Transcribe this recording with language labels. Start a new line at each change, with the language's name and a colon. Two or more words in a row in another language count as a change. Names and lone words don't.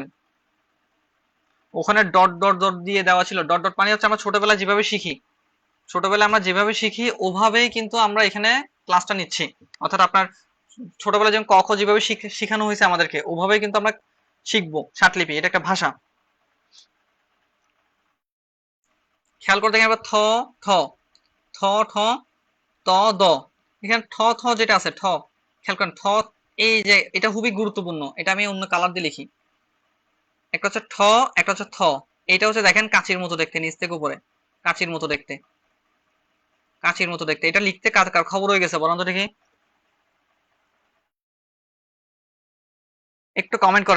Bangla: ওখানে ডট ডট ডট দিয়ে দেওয়া ছিল, ডট ডট মানে হচ্ছে আমরা ছোটবেলায় যেভাবে শিখি, ছোটবেলায় আমরা যেভাবে শিখি ওভাবেই কিন্তু আমরা এখানে ক্লাসটা নিচ্ছি। অর্থাৎ আপনার ছোটবেলায় যেমন ক খ যেভাবে শিখানো হয়েছে আমাদেরকে, ওভাবেই কিন্তু আমরা শিখবো। ষাটলিপি এটা একটা ভাষা। খেয়াল করে দেখেন এবার থ থ থ ঠ ত দ। এখানে ঠ থ যেটা আছে ঠ, খেয়াল করেন ঠ, এই যে এটা খুবই গুরুত্বপূর্ণ, এটা আমি অন্য কালার দিয়ে লিখি। একটা হচ্ছে ঠ, একটা হচ্ছে থ। এটা হচ্ছে দেখেন কাচির মতো দেখতে, নিচ থেকে উপরে কাচির মতো দেখতে, কাচির মতো দেখতে। এটা লিখতে কার কার খবর হয়ে গেছে বলুন তো দেখি, একটু কমেন্ট করেন।